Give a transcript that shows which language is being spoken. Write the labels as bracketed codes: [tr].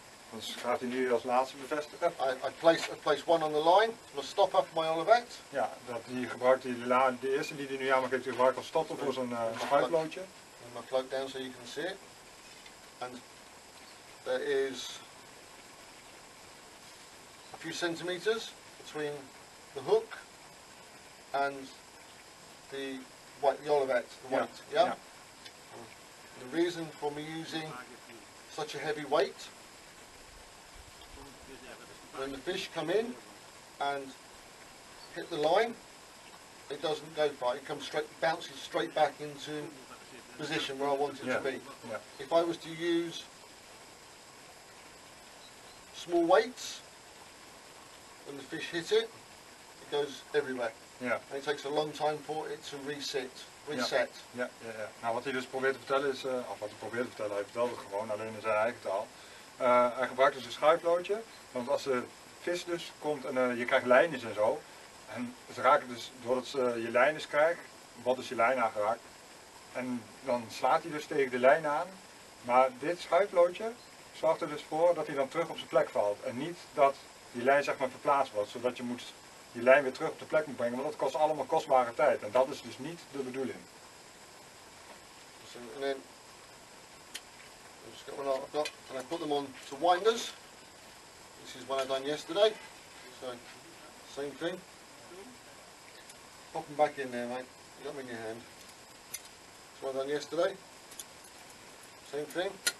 [nl] Dus gaat hij nu als laatste bevestigen. [en] I place one on the line, my stopper for my Olivet. [nl] Ja, die gebruikt de eerste die hij nu aan heeft gebruikt als stopper voor zijn schuiflootje. [en] And my cloak down so you can see it. And there is a few centimeters between the hook and the Olivet, the weight. Yeah. Yeah. The reason for me using such a heavy weight, when the fish come in and hit the line, it doesn't go far. It comes straight, bounces straight back into position where I want it to be. Yeah. If I was to use small weights, when the fish hit it, it goes everywhere. [nl] Ja. [en] And it takes a long time for it to reset. [nl] Ja. Nou, wat hij dus probeert te vertellen is, of wat hij probeert te vertellen, hij vertelt het gewoon, alleen in zijn eigen taal. Hij gebruikt dus een schuiflootje, want als de vis dus komt en je krijgt lijntjes en zo, en ze raken dus, doordat ze je lijntjes krijgt, wordt dus je lijn aangeraakt. En dan slaat hij dus tegen de lijn aan, maar dit schuiflootje zorgt er dus voor dat hij dan terug op zijn plek valt. En niet dat die lijn zeg maar verplaatst wordt, zodat je die lijn weer terug op de plek moet brengen, want dat kost allemaal kostbare tijd. En dat is dus niet de bedoeling. [en] So, and then I'll just get one I've got, and I put them on to winders. This is one I done yesterday. So same thing. Pop them back in there, mate. You got them in your hand. This one I done yesterday. Same thing.